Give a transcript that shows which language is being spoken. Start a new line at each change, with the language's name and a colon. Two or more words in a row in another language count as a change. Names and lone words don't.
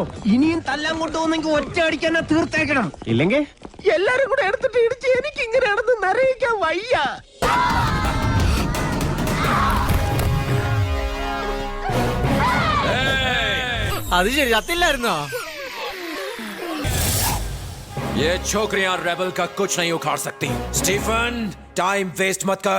Malayalam: ഇനിയും തല്ലാൻ കൊണ്ടുപോകുന്നെങ്കിൽ ഒറ്റ അടിക്കാൻ തീർത്തേക്കണം. ഇല്ലെങ്കിൽ എല്ലാരും കൂടെ എടുത്തിട്ട് ഇടിച്ച് എനിക്ക് ഇങ്ങനെ നടന്ന് നിറയിക്കാൻ വയ്യ. അത് ശരി, അത്തില്ലായിരുന്നോ?
Hindi: ये छोकरियां रेबल का कुछ नहीं उखाड़ सकती. स्टीफन,
English: time waste
Hindi: मत कर.